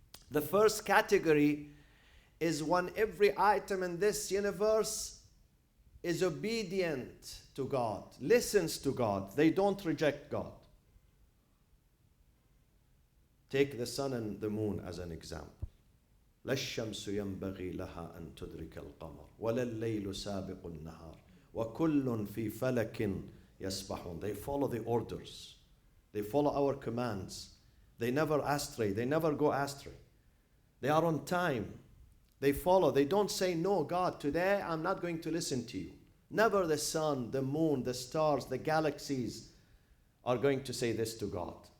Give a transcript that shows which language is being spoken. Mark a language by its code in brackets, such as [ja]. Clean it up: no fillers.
[en] The first category is when every item in this universe is obedient to God, listens to God. They don't reject God. Take the sun and the moon as an example. [ar] لا الشمس ينبغي لها أن تدرك القمر ولا الليل سابق النهار وكل في فلك يسبحون. [en] They follow the orders. They follow our commands. They never astray. They never go astray. They are on time. They follow. They don't say, no, God, today I'm not going to listen to you. Never the sun, the moon, the stars, the galaxies are going to say this to God.